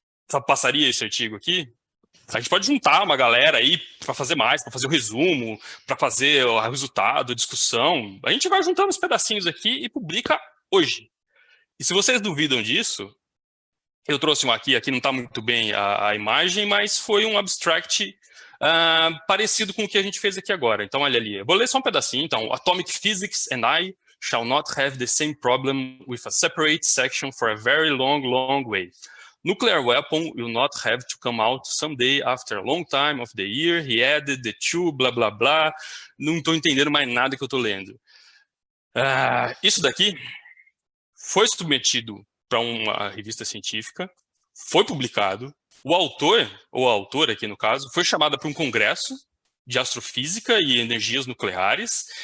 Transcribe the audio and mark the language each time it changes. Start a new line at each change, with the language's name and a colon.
Portuguese: Só passaria esse artigo aqui? A gente pode juntar uma galera aí para fazer mais, para fazer o resumo, para fazer o resultado, a discussão. A gente vai juntando os pedacinhos aqui e publica hoje. E se vocês duvidam disso, eu trouxe um aqui não está muito bem a imagem, mas foi um abstract parecido com o que a gente fez aqui agora. Então, olha ali, eu vou ler só um pedacinho.
English: Então, Atomic Physics and I shall not have the same problem with a separate section for a very long, long way. Nuclear weapon will not have to come out someday after a long time of the year. He added the two, blá, blá, blá.
Portuguese: Não estou entendendo mais nada que eu estou lendo. Isso daqui foi submetido para uma revista científica, foi publicado. O autor, ou a autora aqui no caso, foi chamada para um congresso de astrofísica e energias nucleares.